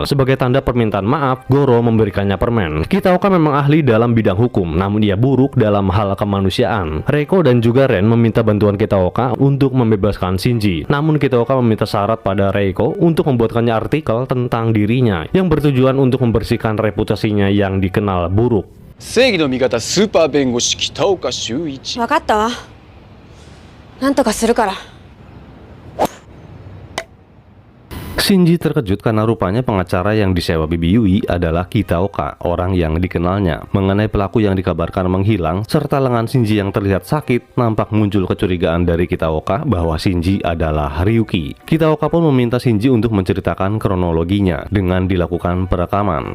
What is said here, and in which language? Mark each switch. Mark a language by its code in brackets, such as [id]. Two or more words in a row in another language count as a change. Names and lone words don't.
[id] Sebagai tanda permintaan maaf, Goro memberikannya permen. Kitaoka memang ahli dalam bidang hukum, namun ia buruk dalam hal kemanusiaan. Reiko dan juga Ren meminta bantuan Kitaoka untuk membebaskan Shinji. Namun Kitaoka meminta syarat pada Reiko untuk membuatkannya artikel tentang dirinya yang bertujuan untuk membersihkan reputasinya yang dikenal buruk. [ja] 正義の味方スーパー弁護士北岡修一。分かったわ。なんとかするから。 [id] Shinji terkejut karena rupanya pengacara yang disewa Bibi Yui adalah Kitaoka, orang yang dikenalnya. Mengenai pelaku yang dikabarkan menghilang, serta lengan Shinji yang terlihat sakit, nampak muncul kecurigaan dari Kitaoka bahwa Shinji adalah Ryuki. Kitaoka pun meminta Shinji untuk menceritakan kronologinya dengan dilakukan perekaman.